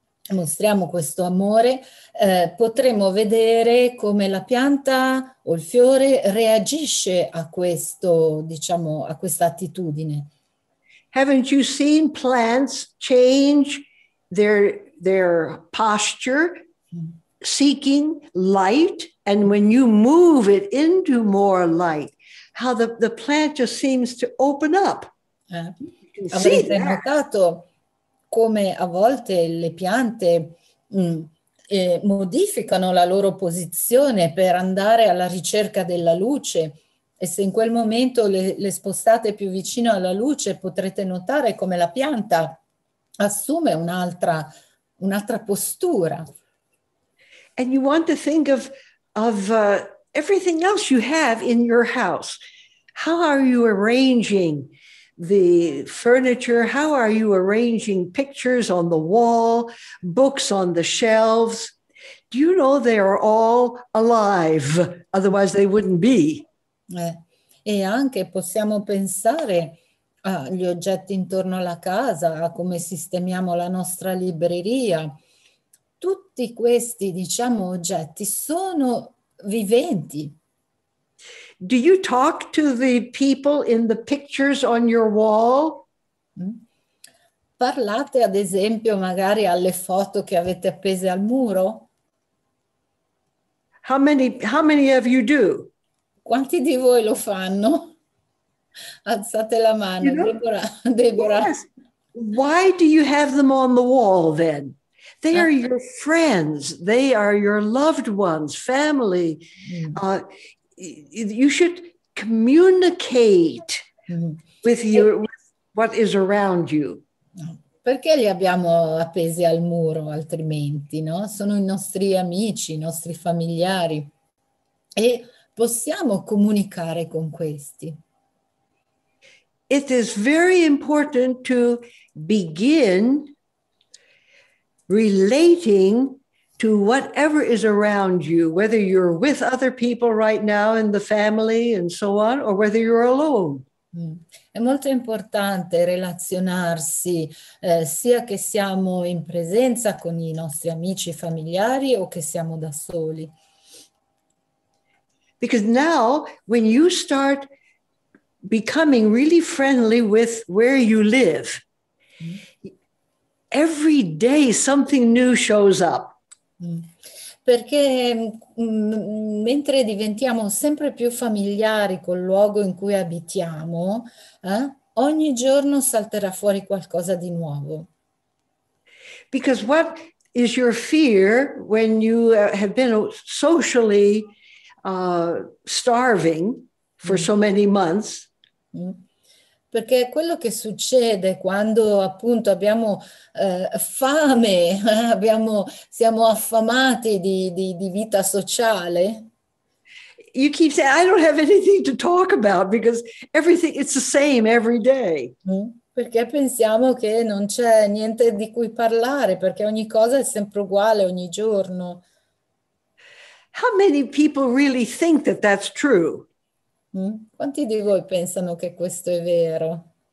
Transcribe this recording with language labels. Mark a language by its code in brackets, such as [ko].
[it] mostriamo questo amore, potremo vedere come la pianta o il fiore reagisce a questo, diciamo, a questa attitudine. [en] Haven't you seen plants change their posture, seeking light? And when you move it into more light, how the plant just seems to open up. [it] Avrete notato come a volte le piante modificano la loro posizione per andare alla ricerca della luce, e se in quel momento le spostate più vicino alla luce potrete notare come la pianta assume un'altra postura. [en] And you want to think of everything else you have in your house. How are you arranging the furniture? How are you arranging pictures on the wall, books on the shelves? Do you know they are all alive? Otherwise they wouldn't be. [it] E anche possiamo pensare agli oggetti intorno alla casa, a come sistemiamo la nostra libreria. Tutti questi, diciamo, oggetti sono viventi. [en] Do you talk to the people in the pictures on your wall? [it] Parlate ad esempio magari alle foto che avete appese al muro? [en] How many of you do? [it] Quanti di voi lo fanno? Alzate la mano, [en] You know, Deborah. Yes. Why do you have them on the wall then? They are your friends. They are your loved ones, family. You should communicate with what is around you. [it] Perché li abbiamo appesi al muro altrimenti, no? Sono i nostri amici, i nostri familiari, e possiamo comunicare con questi. [en] It is very important to begin relating to whatever is around you, whether you're with other people right now in the family and so on, or whether you're alone. [it] È molto importante relazionarsi sia che siamo in presenza con i nostri amici familiari o che siamo da soli. [en] Because now when you start becoming really friendly with where you live, every day something new shows up. [it] Perché mentre diventiamo sempre più familiari col luogo in cui abitiamo, ogni giorno salterà fuori qualcosa di nuovo. [en] Because what is your fear when you have been socially starving for so many months? [it] Perché quello che succede quando appunto abbiamo fame, siamo affamati di vita sociale. [en] You keep saying, I don't have anything to talk about because everything, it's the same every day. [it] Perché pensiamo che non c'è niente di cui parlare, perché ogni cosa è sempre uguale ogni giorno. [en] How many people really think that that's true? [it] Quanti di voi pensano che questo è vero?